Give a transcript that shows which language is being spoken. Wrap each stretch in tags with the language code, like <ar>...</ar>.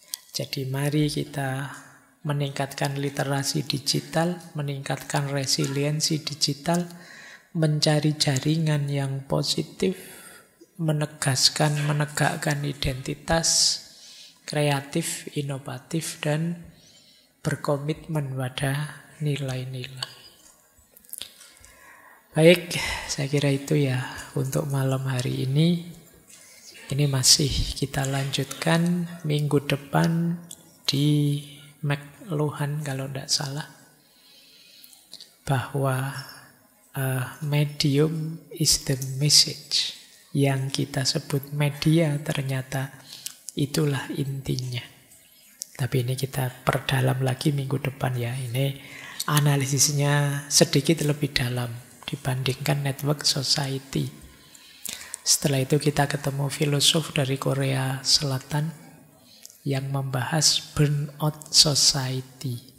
<id>Jadi mari kita meningkatkan literasi digital, meningkatkan resiliensi digital, mencari jaringan yang positif, menegakkan identitas, kreatif, inovatif, dan berkomitmen pada nilai-nilai. Baik, saya kira itu ya untuk malam hari ini. Ini masih kita lanjutkan minggu depan di McLuhan kalau tidak salah. Bahwa</id> <en>medium is the message.</en> <id>Yang kita sebut media ternyata itulah intinya. Tapi ini kita perdalam lagi minggu depan ya. Ini analisisnya sedikit lebih dalam dibandingkan network society. Setelah itu kita ketemu filosof dari Korea Selatan yang membahas burnout society.</id>